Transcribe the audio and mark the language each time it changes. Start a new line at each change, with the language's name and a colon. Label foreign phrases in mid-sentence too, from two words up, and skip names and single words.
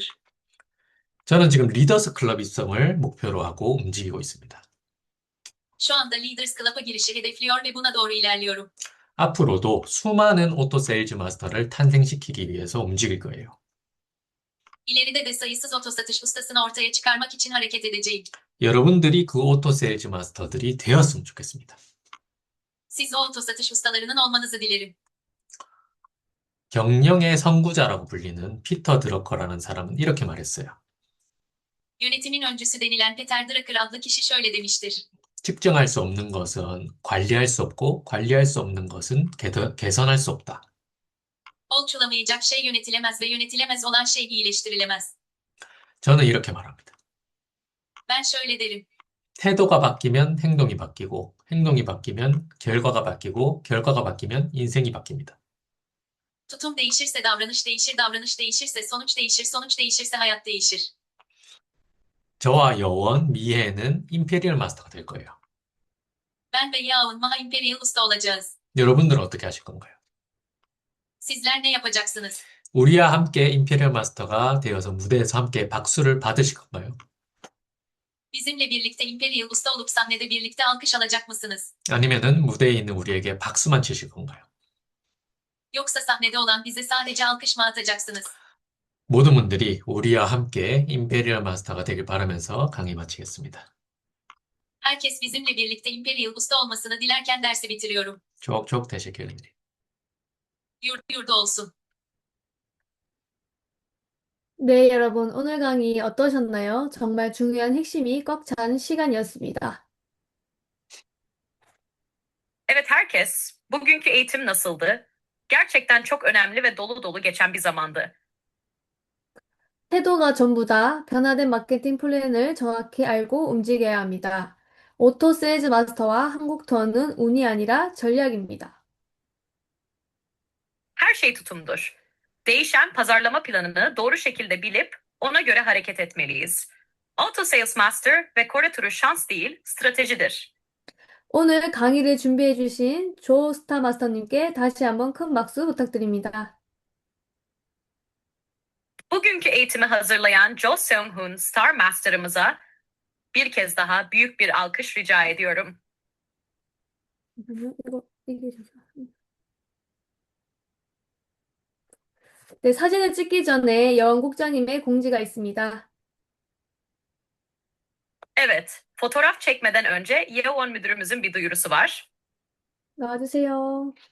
Korean: 저는 지금 리더스 클럽 입성을 목표로 하고 움직이고 있습니다.
Turkish: Şu anda Leaders Club'a girişi hedefliyor ve buna doğru ilerliyorum.
Korean: 앞으로도 수많은
English: auto sales master
Korean: 탄생시키기 위해서 움직일 거예요.
Turkish: İleride de sayısız otosatış ustasını ortaya çıkarmak için hareket edeceğim.
Korean: 여러분들이 그
English: auto sales masters
Korean: 되었으면 좋겠습니다.
Turkish: Siz o otosatış ustalarının olmanızı dilerim.
Korean: 경영의 선구자라고 불리는 피터 드러커라는 사람은 이렇게 말했어요.
Turkish: Yönetimin öncüsü denilen Peter Drucker adlı kişi şöyle demiştir.
Korean: 측정할 수 없는 것은 관리할 수 없고 관리할 수 없는 것은 개선할 수 없다.
Turkish: Ölçülemeyecek şey yönetilemez ve yönetilemez olan şey iyileştirilemez.
Korean: 저는 이렇게 말합니다.
Turkish: Ben şöyle derim.
Korean: 태도가 바뀌면 행동이 바뀌고 행동이 바뀌면 결과가 바뀌고 결과가 바뀌면 인생이 바뀝니다.
Turkish: Tutum değişirse davranış değişir, davranış değişirse sonuç değişir, sonuç değişirse hayat değişir.
Korean: 저와 여원, 미혜는
English: Imperial Master
Korean: 될 거예요.
Turkish: Ben ve Yaun Maha Imperial Usta olacağız.
Korean: 여러분들은 어떻게 하실 건가요?
Turkish: Sizler ne yapacaksınız?
Korean: 우리와 함께
English: Imperial Master
Korean: 되어서 무대에서 함께 박수를 받으실 건가요?
Turkish: Bizimle birlikte Imperial Usta olup sahnede birlikte alkış alacak mısınız?
Korean: 아니면은 무대에 있는 우리에게 박수만 치실 건가요?
Turkish: Yoksa sahnede olan bize sadece alkış mı atacaksınız?
Korean: 모든 분들이 우리와 함께
English: Imperial Master
Korean: 되길 바라면서 강의 마치겠습니다.
Turkish: Herkes bizimle birlikte Imperial Usta olmasını dilerken dersi bitiriyorum. çok teşekkür ederim. Yurda olsun.
Korean: 네, 여러분, 오늘 강의 어떠셨나요? 정말 중요한 핵심이 꽉 찬 시간이었습니다.
Turkish: Evet herkes, bugünkü eğitim nasıldı? Gerçekten çok önemli ve dolu dolu geçen bir zamandı.
Korean: 태도가 전부다. 변화된 마케팅 플랜을 정확히 알고 움직여야 합니다.
English: auto sales master
Korean: 한국 투어는 운이 아니라 전략입니다.
Turkish: Her şey tutumdur. Değişen pazarlama planını doğru şekilde bilip ona göre hareket etmeliyiz.
English: Auto Sales Master
Turkish: ve Kore turu şans değil, stratejidir.
Korean: 오늘 강의를 준비해 주신 조
English: Star Master
Korean: 다시 한번 큰 박수 부탁드립니다.
Turkish: Bugünkü eğitimi hazırlayan Jo Seung-hoon
English: Star Master'ımıza
Turkish: bir kez daha büyük bir alkış rica ediyorum.
Korean: 이게 네, 사진을 찍기 전에 여원 국장님의 공지가 있습니다.
Turkish: Evet, fotoğraf çekmeden önce Yeowon müdürümüzün bir duyurusu var.
Korean: 나와주세요.